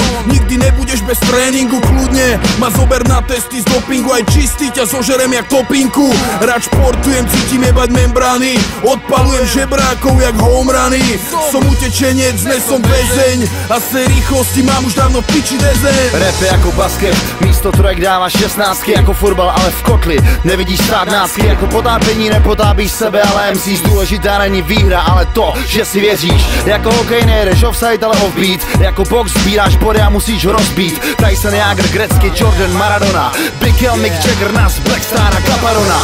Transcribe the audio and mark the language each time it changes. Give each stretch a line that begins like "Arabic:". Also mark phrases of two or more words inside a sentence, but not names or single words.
Slovak: Nikdy nebudeš bez tréningu, kľudne ma zober na testy z dopingu. Aj čistý ťa zožerem jak topinku. Rád športujem, cítim jebať membrány. Odpalujem žebrákov jak homerany. Som utečenec, dnes som väzeň. A z tej rýchlosti mám už dávno piči dezeň. Rap je ako basket,
Czech: místo trojek dáváš 16, jako fotbal, ale v kotli. Nevidíš státnácky, jako potápění nepotápíš sebe, ale MCs. Důležitá není výhra, ale to, že si věříš. Jako hokej nejedeš offside, ale offbeat. Jako box sbíráš body a musíš ho rozbít. Tyson, Jagr, Gretzky, Jordan, Maradona, Big L, Mick Jagger, Nas, Blackstar a Caparona.